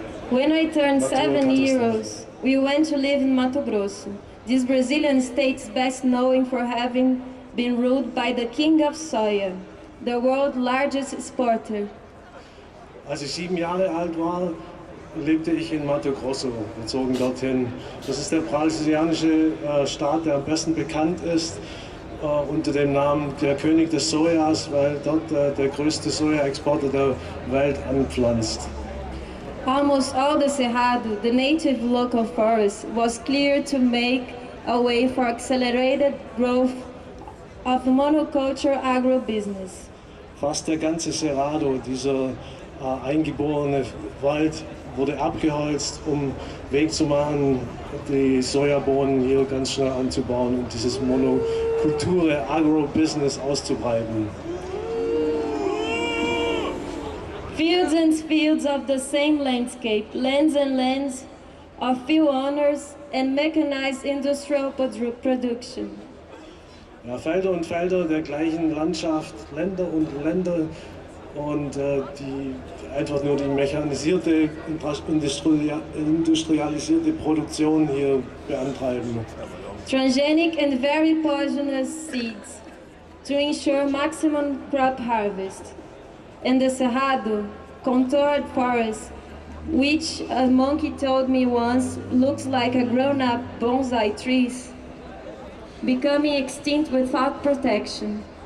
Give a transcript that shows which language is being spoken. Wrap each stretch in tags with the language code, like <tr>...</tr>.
<en>When I turned 7 years, we went to live in Mato Grosso, this Brazilian state's best known for having been ruled by the king of soya, the world's largest exporter.</en> <de>Als ich 7 Jahre alt war, lebte ich in Mato Grosso. Wir zogen dorthin. Das ist der brasilianische Staat, der am besten bekannt ist unter dem Namen der König des Sojas, weil dort der größte Sojaexporter der Welt anpflanzt.</de> <en>Almost all the Cerrado, the native local forest, was cleared to make a way for accelerated growth of monoculture agribusiness.</en> <de>Fast der ganze Cerrado, dieser eingeborene Wald, wurde abgeholzt, um Weg zu machen, die Sojabohnen hier ganz schnell anzubauen und dieses Monokulture Agrobusiness auszubreiten.</de> <en>Fields and fields of the same landscape, lands and lands of few owners and mechanized industrial production.</en> <de>Ja, Felder und Felder der gleichen Landschaft, Länder und Länder und die einfach nur die mechanisierte, industrialisierte Produktion hier beantreiben.</de> <en>Transgenic and very poisonous seeds to ensure maximum crop harvest. And the Cerrado, contoured forest, which a monkey told me once looks like a grown-up bonsai trees, becoming extinct without protection.</en>